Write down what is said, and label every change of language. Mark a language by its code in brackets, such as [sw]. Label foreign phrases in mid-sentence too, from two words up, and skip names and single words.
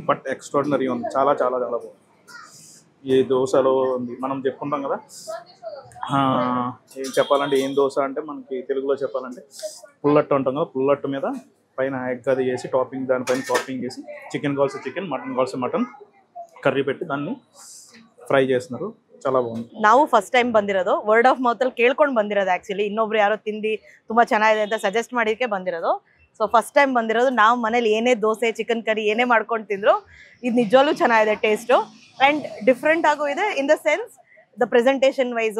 [en] but extraordinary [te] ఉంది, చాలా చాలా చాలా బాగుంది. ఈ దోశలో ఉంది మనం చెప్పుకుంటాం కదా, ఏం చెప్పాలంటే ఏం దోశ అంటే మనకి తెలుగులో చెప్పాలంటే పుల్లట్టు అంటాం కదా. పుల్లట్టు మీద పైన ఎగ్ అది వేసి టాపింగ్, దానిపైన టాపింగ్ వేసి చికెన్ కావాల్సి చికెన్, మటన్ కావాల్సి మటన్ ಕರ್ರಿ పెట్టి దాన్ని ಫ್ರೈ చేస్తున్నారు. చాలా బాగుంది. [kn] ನಾವು [en] first time [kn] ಬಂದಿರೋದು, [en] word of mouth [kn] ಅಲ್ಲಿ ಕೇಳ್ಕೊಂಡು ಬಂದಿರೋದು. ಆಕ್ಚುಲಿ ಇನ್ನೊಬ್ರು ಯಾರೋ ತಿಂದು ತುಂಬಾ ಚೆನ್ನಾಗಿದೆ ಅಂತ ಸಜೆಸ್ಟ್ ಮಾಡಿದಕ್ಕೆ ಬಂದಿರೋದು. [en] so first time [kn] ಬಂದಿರೋದು. ನಾವು ಮನೇಲಿ ಏನೇ ದೋಸೆ [en] chicken curry [kn] ಏನೇ ಮಾಡ್ಕೊಂಡು ತಿಂದ್ರು ಇದು ನಿಜವಾಗ್ಲೂ ಚೆನ್ನಾಗಿದೆ ಟೇಸ್ಟು. [en] and different [kn] ಆಗು ಇದೆ [en] in the sense the presentation wise.